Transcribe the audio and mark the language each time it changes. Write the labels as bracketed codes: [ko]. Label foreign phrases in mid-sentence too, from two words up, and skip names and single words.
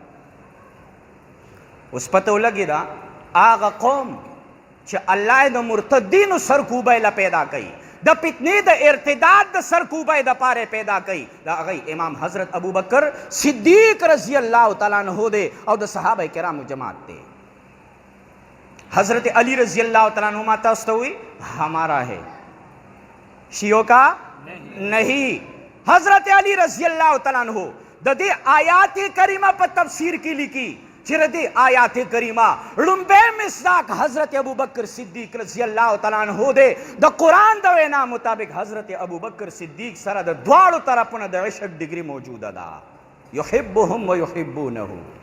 [ps] اوس پته ولګې ده هغه قوم چې الله د مرتدینو سرکوبی له پیدا کوي، د فتنې د ارتداد د سرکوبۍ د پاره پیدا کوي، دا هغه امام حضرت ابو بکر صدیق [ar] رضی الله تعالی عنہ [ps] دی او د صحابه کرامو جماعت دی. [ur] حضرت علی [ar] رضی اللہ تعالیٰ عنہ [ps] تاسو ته وی [ur] ہمارا ہے، شیعوں کا نہیں. [ps] حضرت علی [ar] رضی اللہ تعالیٰ عنہ [ps] د دې آیات کریمه په تفسیر کې لیکي چې د دې آیات کریمه لومبه مصداق حضرت ابوبکر صدیق [ar] رضی الله تعالی عنہ [ps] دی. د قرآن د وینا مطابق حضرت ابوبکر صدیق سره د دواړو طرفونو د عشق ډیګري موجوده ده، [ar] یحبهم و یحبونه.